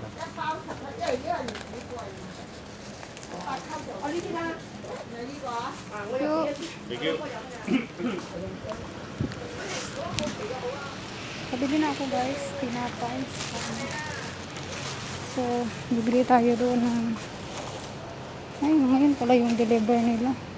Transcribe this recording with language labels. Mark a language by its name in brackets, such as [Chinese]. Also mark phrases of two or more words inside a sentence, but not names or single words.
[Vietnamese] Ok. Cái bao thật nó dày chứ là mình quay. [Filipino] Kabili na ako guys, tinapay. So, bibili tayo doon ng... Ay, ngayon pala yung deliver nila.